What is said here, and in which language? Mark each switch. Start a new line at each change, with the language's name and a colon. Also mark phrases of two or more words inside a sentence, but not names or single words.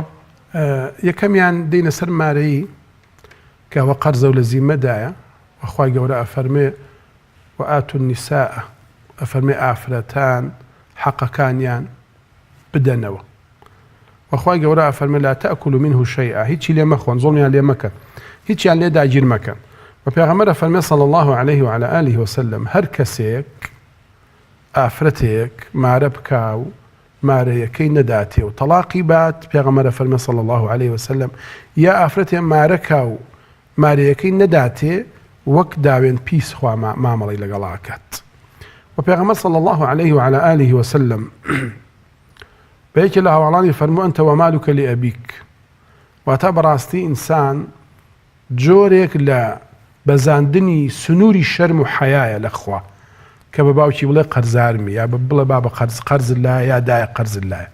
Central Kurdish: یەکەمیان دێنە سەر مارەی کەەوە قەرزە و لە زیمەدایە وەخوای گەورە ئەفەرمێ و ئات النساء ئەفەرمێ ئافرەتان حەقەکانیان بدەنەوە وەخوای گەورە ئەفەرمێ
Arabic: لا تأكلوا منه شيئا
Central Kurdish: هیچی لێ مەخۆن زۆڵمیان لێ مەکەن هیچیان لێ داگیر مەکەن. و پێغەمبەر ئەفەرمێ
Arabic: صلی الله عليه وعلى آله وسلم
Central Kurdish: هەر کەسێک ئافرەتێک مارە بکاو مارەیەکەی نەداتێ و تەلاقی بات پێغەمبەر فەرمێ
Arabic: صلی الله عليه وسلم
Central Kurdish: یا ئافرەتێ مارەکا و مارەیەکەی نەداتێ وەک داوێن پیس خوا مامەڵی لەگەڵاکات. و پێغەمبەر
Arabic: صلی الله عليه وعلى آله وسلم
Central Kurdish: بەیەکێ لە هەواڵانی فەرموو
Arabic: ئەنتە وەمالوکە لئەبیک
Central Kurdish: واتە بەڕاستی ئینسان جۆرێک لە بەزاندنی سنووری شەرم و حەیایە لە خوا کە بە باوکی بڵێ قەرزارمی یا بڵێ بابە قەرز لایە یا دایە قەرز لایە.